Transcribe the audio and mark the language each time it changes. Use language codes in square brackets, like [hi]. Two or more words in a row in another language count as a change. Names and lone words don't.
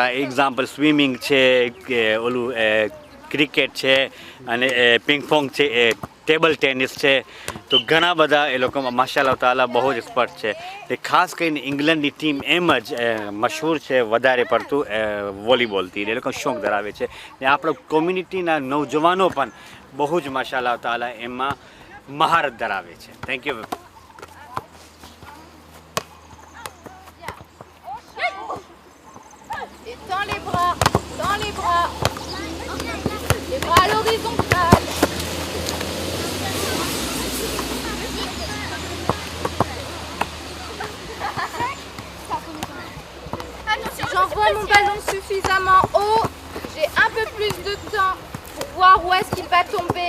[gu] એક્ઝામ્પલ સ્વિમિંગ છે કે ઓલું ક્રિકેટ છે અને પિંગપોંગ છે, [en] table tennis [gu] છે તો ઘણા બધા એ લોકોમાં માશાઅલ્લાહ તાલા બહુ જ એક્સપર્ટ છે. એ ખાસ કરીને ઇંગ્લેન્ડની ટીમ એમ જ મશહૂર છે વધારે પડતું વોલીબોલથી એ લોકો શોખ ધરાવે છે ને આપણો કોમ્યુનિટીના નવજવાનો પણ બહુ જ માશાઅલ્લાહ તાલા એમાં મહારત ધરાવે છે. [en] thank you. [fr] Et tends les bras, les bras à l'horizontale. Si j'envoie mon ballon suffisamment haut, j'ai un peu plus de temps pour voir où est-ce qu'il va tomber.